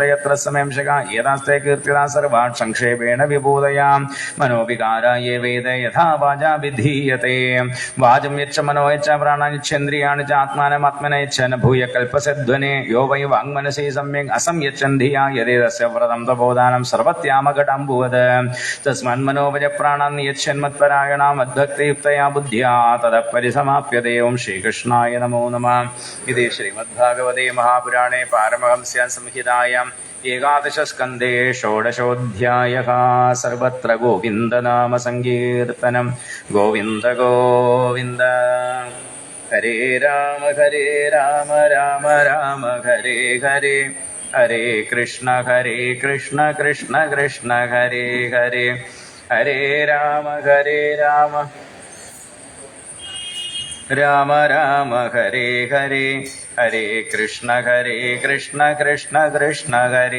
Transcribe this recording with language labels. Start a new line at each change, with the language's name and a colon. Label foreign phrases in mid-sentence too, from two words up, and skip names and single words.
Sanskrit: यत्र समंशक एतास्ते कीर्तिता सर्वान् संक्षेपेण विभूतयां मनोविकाराय वेद यथा वाचा विधीयत्ते वाचं यच्छ मनो यच्छ प्राणानिच्छेन्द्रियाणि च आत्मानमात्मनयच्छन भूय कल्प्पसध्वने यो वै वाङ्मनसि सम्यक् असंयच्छन् धिया यतेतस्य व्रतं तपोदानं सर्वत्यामघटम्बुवत् तस्मन्मनोवज प्राणान् यच्छन्मत्परायणा मद्भक्तियुक्तया बुद्ध्या ततः परिसमाप्यते. ओं श्रीकृष्णाय नमो नमः. इत् श्रीमद्भागवते महापुराणे पारमहंस्यां संहितायां एकादशस्कन्धे षोडशोऽध्यायः. सर्वत्र गोविन्दनाम सङ्कीर्तनम्. ഗോവിന്ദ ഗോവിന്ദ. ഹരേ രാമ രാമ രാമ ഹരേ ഹരേ ഹരേ കൃഷ്ണ കൃഷ്ണ കൃഷ്ണ ഹരേ ഹരേ ഹരേ രാമ രാമ രാമ ഹരേ ഹരേ ഹരേ കൃഷ്ണ കൃഷ്ണ കൃഷ്ണ ഹരേ